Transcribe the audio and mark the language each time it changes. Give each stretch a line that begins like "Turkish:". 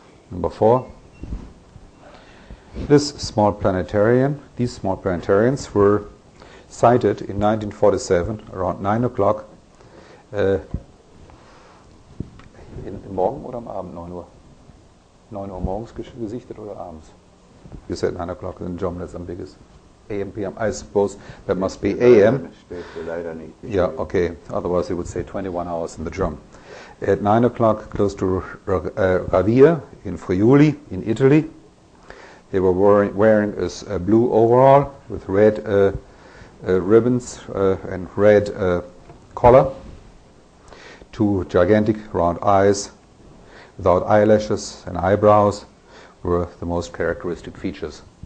English: Number 4. These small planetarians were sighted in 1947 around 9 o'clock.
German: Morgen oder am Abend 9 Uhr? 9 Uhr morgens gesichtet oder abends?
English: You said 9 o'clock in German, that's ambiguous. AM, PM, I suppose that must be AM. Yeah, okay, otherwise he would say 21 hours in the German. At 9 o'clock, close to Ravia in Friuli, in Italy, they were wearing a blue overall with red ribbons and red collar, two gigantic round eyes without eyelashes and eyebrows were the most characteristic features.